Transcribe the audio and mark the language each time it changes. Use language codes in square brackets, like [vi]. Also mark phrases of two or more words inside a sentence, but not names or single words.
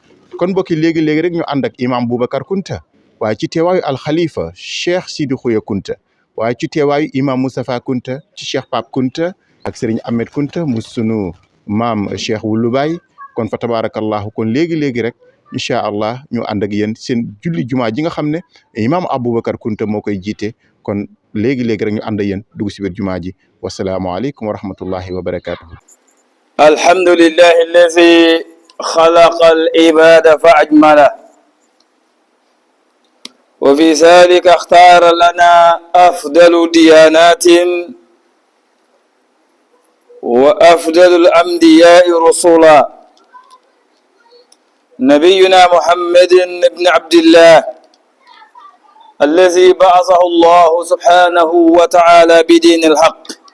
[wo] kon mbokki léegi-léegi rek ñu ànd ak imam Boubacar Kounta waaye ci teewaayu alxalifa Cheikh Sidi Khouya Kounta waaye ci teewaayu imam Moustapha Kounta ci Cheikh Pape Kounta ak Serigne Ahmed Kounta mu sunu maam Cheikh Wulu Baay kon fa tabarakallahu kon léegi-léegi rek [ar] إن شاء الله [wo] ñu ànd ak yéen seen julli jumaa ji nga xam ne imam Aboubacar Kounta moo koy jiite kon léegi-léegi rek ñu ànd ak yéen dugg si biir jumaa ji [ar] والسلام عليكم ورحمة الله وبركاته الحمد لله الذي خلق العباد فأجمل وفي ذلك اختار لنا أفضل ديانة وأفضل الأنبياء رسلا نبينا محمد بن عبد الله الذي بعثه الله سبحانه وتعالى بدين الحق